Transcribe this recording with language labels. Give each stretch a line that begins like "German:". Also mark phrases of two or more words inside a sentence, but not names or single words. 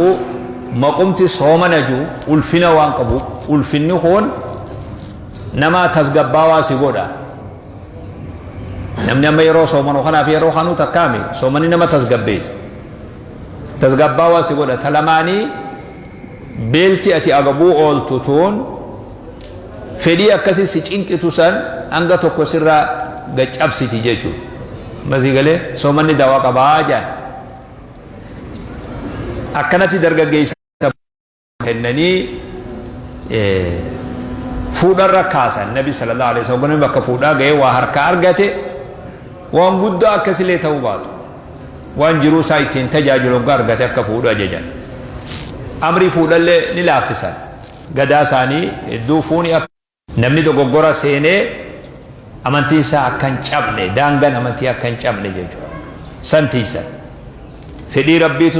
Oromo: maqumti soomana juu ulfina waan qabu ulfinni kun nama tasgabbaawaa si godha namni amma yeroo soomanu kanaaf yeroo kanuu takkaame soomanni nama tasgabbeessa tasgabbaawaa si godha talamaanii beelti ati agabuu ooltu tuun fedhii akkasii si cinqitu san hanga tokko sirraa gaccabsiti jechuudha. Masii galee soomanni dawaa qabaa jaan akkanatti dargaggeessa kennanii fuudharra kaasan nabi
Arabic: صلى الله عليه وسلم
Oromo: bakka fuudhaa ga'ee waa harka argate waan guddaa akkasilee ta'uu baatu waan jiruu isaa ittiin tajaajilu argate akka fuudhu ajajan amri fuudhallee ni laaffisan gadaa isaanii hedduu fuuni namni dogoggora seenee amantii isaa akkan cabne daangaan amantii akkan cabne jechuudha santiisa fedhii rabbiitu